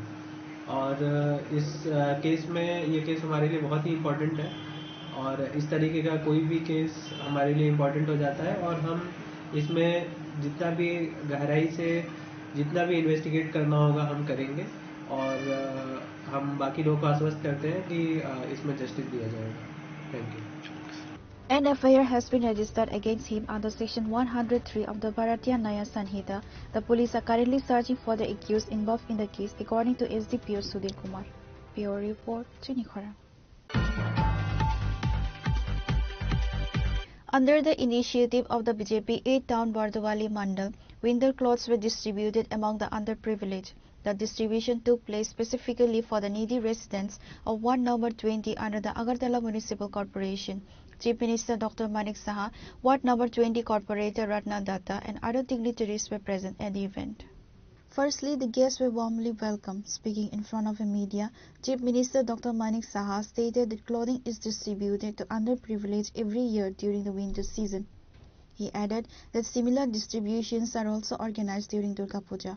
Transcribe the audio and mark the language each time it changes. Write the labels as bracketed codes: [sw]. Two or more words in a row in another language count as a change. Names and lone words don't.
[hi] और इस केस में, ये केस हमारे लिए बहुत ही इम्पोर्टेंट है, और इस तरीके का कोई भी केस हमारे लिए इम्पोर्टेंट हो जाता है, और हम इसमें जितना भी गहराई से जितना भी इन्वेस्टिगेट करना होगा हम करेंगे, और हम बाकी लोगों को आश्वस्त करते हैं कि इसमें जस्टिस दिया जाएगा. [en] thank you. An FIR has been registered against him under Section 103 of the Bharatiya Nyaya Sanhita. The police are currently searching for the accused involved in the case, according to SDPO Sudhir Kumar. Bureau Report, Chinikhara. Under the initiative of the BJP 8-town Bardawali Mandal, winter clothes were distributed among the underprivileged. The distribution took place specifically for the needy residents of Ward number 20 under the Agartala Municipal Corporation. Chief Minister Dr. Manik Saha, Ward number 20 Corporator Ratna Datta and other dignitaries were present at the event. Firstly, the guests were warmly welcomed. Speaking in front of the media, Chief Minister Dr. Manik Saha stated that clothing is distributed to underprivileged every year during the winter season. He added that similar distributions are also organized during Durga Puja.